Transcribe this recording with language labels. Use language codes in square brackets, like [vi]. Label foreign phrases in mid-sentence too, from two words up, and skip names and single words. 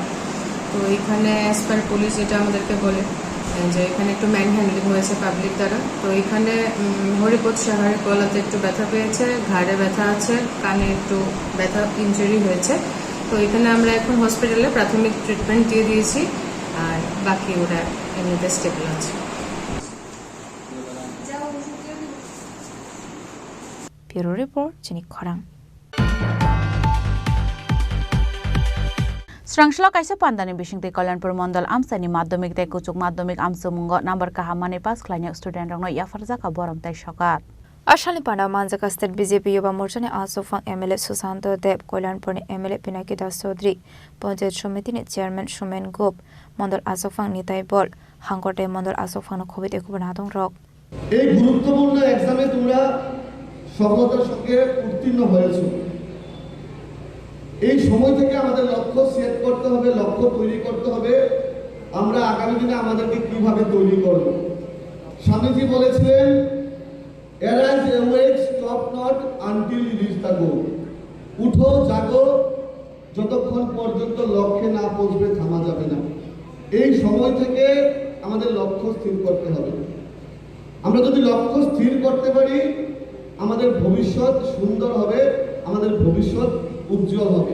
[bn] তো এখানে [en] as per [bn] পুলিশ যেটা আমাদেরকে বলে যে এখানে একটু [en] man handling [bn] হয়েছে পাবলিক দ্বারা। তো এখানে হরিপদ সাহার গলাতে একটু ব্যথা পেয়েছে, ঘাড়ে ব্যথা আছে, কানে একটু ব্যথা ইনজুরি হয়েছে। তো এখানে আমরা এখন হসপিটালে প্রাথমিক ট্রিটমেন্ট দিয়ে দিয়েছি, আর বাকি ওরা এমনিতে স্টেবল আছে। [en] Bureau Report Jenik Khorang. [trp] Srangshla kaisa pandani bisingte Kalyanpur Mandal amsani madhyamik te kuchuk madhyamik amsumungo number kahamani pass khlainyak student rongno yafarja ka borong tai sokat Ashali Panda Manjaka State BJP Yuba Morchani Asofang MLA Susanto Deb Kalyanpur MLA Pinaki Das Chaudhary Panchayat Samiti ni Chairman Shumen Gop Mandal Asofang Nitai Bol Hangkote Mandal Asofang Khobit Ekubanatung Rock [bn] এই গুরুত্বপূর্ণ এক্সামে তোমরা সফলতার সঙ্গে উত্তীর্ণ হয়েছো। এই সময় থেকে আমাদের লক্ষ্য সেট করতে হবে, লক্ষ্য তৈরি করতে হবে, আমরা আগামী দিনে আমাদেরকে কিভাবে তৈরি করব। স্বামীজি বলেছিলেন, [en] arise, awake, stop not until you reach the goal. [bn] উঠো, জাগো, যতক্ষণ পর্যন্ত লক্ষ্যে না পৌঁছবে থামা যাবে না। এই সময় থেকে আমাদের লক্ষ্য স্থির করতে হবে। আমরা যদি লক্ষ্য স্থির করতে পারি, আমাদের ভবিষ্যৎ সুন্দর হবে, আমাদের ভবিষ্যৎ উজ্জ্বল হবে।